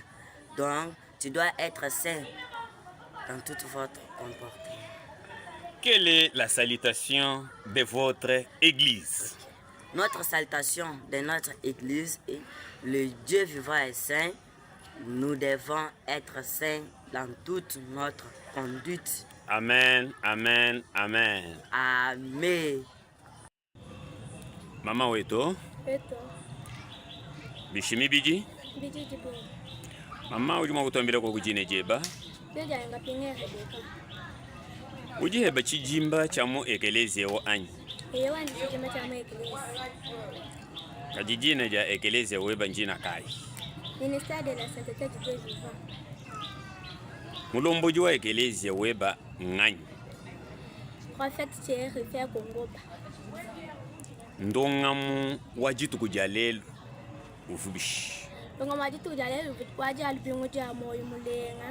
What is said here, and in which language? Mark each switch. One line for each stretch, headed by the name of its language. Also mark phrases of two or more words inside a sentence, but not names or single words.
French: Donc, tu dois être saint dans tout votre comportement. Quelle est la salutation de votre église? Notre salutation de notre église est le Dieu vivant est saint. Nous devons être saints dans toute notre conduite. Amen, amen, amen. Amen.
Chokwe: Mama weto? Eto. Bishimi biji? Biji jibu. Mama ujuma kutombera kwa kujine jeba? Beja nga pinge hebeka. Uji heba chijimba chamu ekelezi ewo anyi. Ewa ndi chijimba chamu ekelezi. Kajijine ja ekelezi ewo eba njina kai.
French: Ministère de la sainteté du Dieu vivant.
Chokwe: Mulomboji wa ekelezi ewo eba nganyi.
French: Prophète Thierry Rifer Kongoba.
Chokwe: Ndongamu wajitu kujalelu ufubishi. Ndongamu wajitu kujalelu wajali bingu jamu yumulenga.